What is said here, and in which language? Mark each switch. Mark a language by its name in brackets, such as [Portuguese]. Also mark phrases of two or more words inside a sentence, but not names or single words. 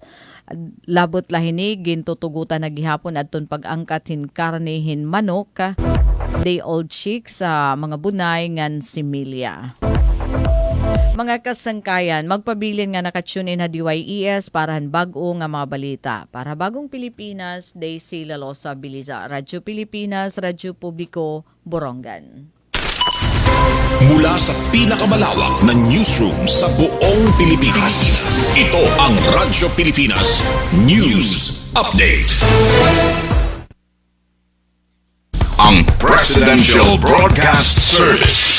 [Waray] Labot lahini gintutugutan na gihapon adton pag-angkat hin karne hin manok day old chicks sa mga bunay ngan similya. Mga kasangkayan, magpabilin nga nakatune in na DYES para bago nga mga balita. Para Bagong Pilipinas, Daisy Lalosa Biliza, Radyo Pilipinas, Radyo Publiko, Borongan. [Filipino] Mula sa pinakamalawak na newsroom sa buong Pilipinas, ito ang Radyo Pilipinas News Update. Ang Presidential Broadcast Service.